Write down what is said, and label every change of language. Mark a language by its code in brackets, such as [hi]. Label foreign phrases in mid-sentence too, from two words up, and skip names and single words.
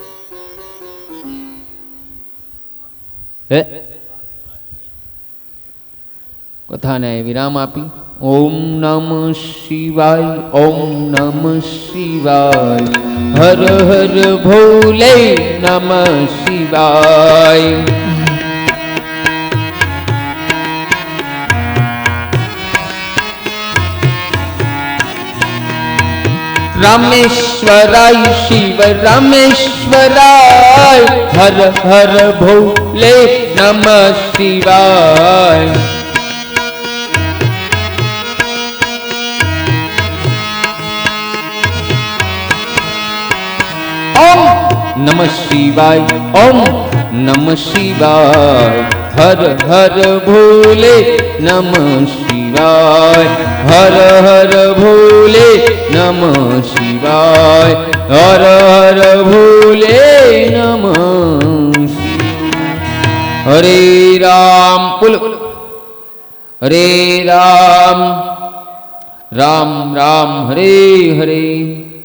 [gu] કથાને વિરામ આપી. [hi] ओम नमः शिवाय, ओम नमः शिवाय, हर हर भोले नमः शिवाय. रामेश्वराय शिव रामेश्वराय, हर हर भोले नमः शिवाय. ओम नमः शिवाय, ओम नमः शिवाय, हर हर भोले नमः शिवाय, हर हर भोले नमः शिवाय, हर हर भोले नमः शिवाय. हरे राम, हरे राम राम राम हरे हरे।